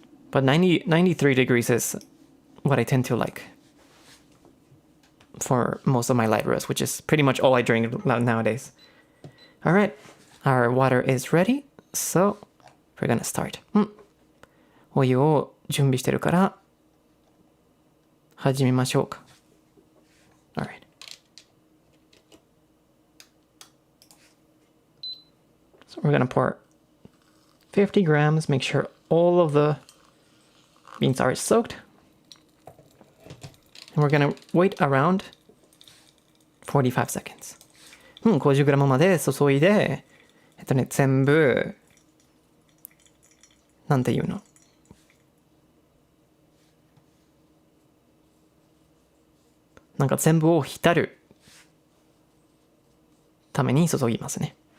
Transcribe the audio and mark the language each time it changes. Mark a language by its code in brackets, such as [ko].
[en] But 93 degrees is what I tend to like for most of my light roast, which is pretty much all I drink nowadays. All right, our water is ready, so we're gonna start. [ja] お湯を準備してるから始めましょうか。 [en] All right. So we're gonna pour 50 grams, make sure all of the beans are soaked. And we're gonna wait around 45 seconds. [ja] 50 グラムまで注いで、全部、なんていうの？なんか全部を浸るために注ぎますね。